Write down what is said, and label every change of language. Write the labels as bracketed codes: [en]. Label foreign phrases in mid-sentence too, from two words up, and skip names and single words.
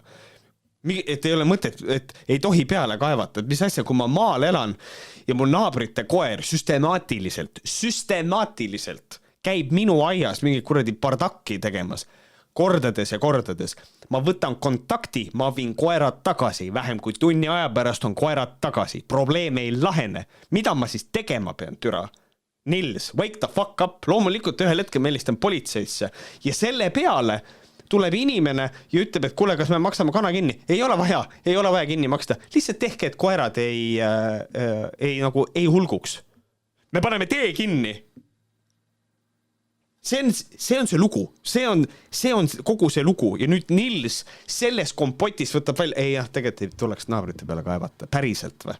[et] Et ei ole mõtet, et ei tohi peale kaevata, et mis asja, kui ma maal elan ja mul naabrite koer süstemaatiliselt käib minu aias mingi kuradi bardakki tegemas, kordades ja kordades. Ma võtan kontakti, ma viin koerad tagasi, vähem kui tunni aja pärast on koerad tagasi. Probleem ei lahene. Mida ma siis tegema pean, türa? Nils, [en] wake the fuck up. [et] Loomulikult ühel hetkel ma helistan politseisse ja selle peale tuleb inimene ja ütleb, et kuule, kas me maksame kana kinni? Ei ole vaja kinni maksta. Lihtsalt tehke, et koerad ei hulguks. Me paneme tee kinni. See on see lugu, see on kogu see lugu ja nüüd Nils selles kompotis võtab välja, tegelikult ei tuleks naabrite peale kaevata, päriselt või?